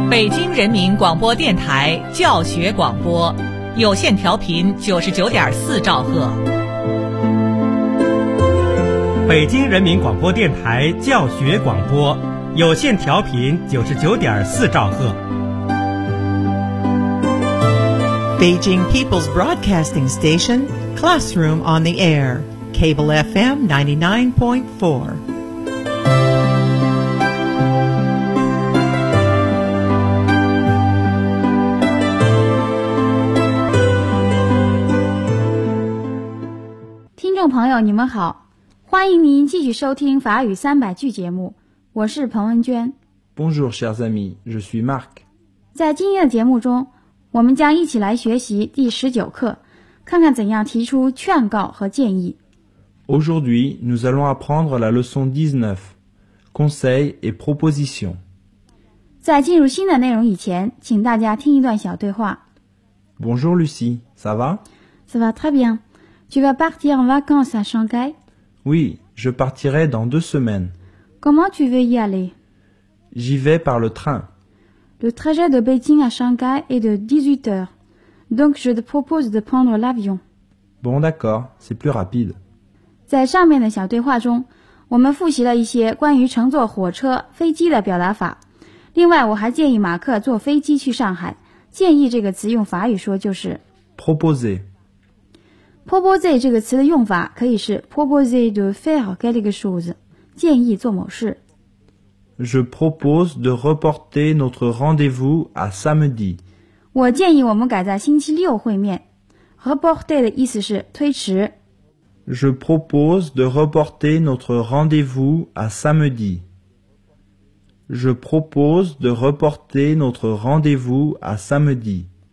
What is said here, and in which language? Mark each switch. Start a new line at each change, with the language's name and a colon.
Chinese: 京人民广播电台教学广播，有线调频99.4兆赫。北京人民广播电台教学广播，有线调频99.4兆赫。
English: Beijing People's Broadcasting Station, Classroom on the Air, Cable FM 99.4.
Chinese: 朋友，你们好，欢迎您继续收听法语三百句节目，我是彭文娟。
French: Bonjour, chers amis, je suis Marc.
Chinese: 在今天的节目中，我们将一起来学习第十九课，看看怎样提出劝告和建议。
French: Aujourd'hui, nous allons apprendre la leçon 19, conseils et propositions.
Chinese: 在进入新的内容以前，请大家听一段小对话。
French: Bonjour, Lucie, ça va? Ça va très bien. Tu vas partir en vacances à Shanghai? Oui, je partirai dans 2 semaines. Comment tu veux y aller? J'y vais par le train. Le trajet de Beijing à Shanghai est de 18 heures. Donc je te propose de prendre l'avion. Bon d'accord, c'est plus rapide.
Chinese: 在上面的小对话中，我们复习了一些关于乘坐火车、飞机的表达法。另外，我还建议马克坐飞机去上海。建议这个词用法语说就是
French: proposer。
Chinese: Proposer 这个词的用法可以是
French: proposer de faire quelque chose，
Chinese: 建议做某事。
French: Je propose de reporter notre rendez-vous à samedi。
Chinese: 我建议我们改在星期六会面。 Reporter 的意思是推迟。
French: Je propose de reporter notre rendez-vous à samedi。 Je propose de reporter notre rendez-vous à samedi。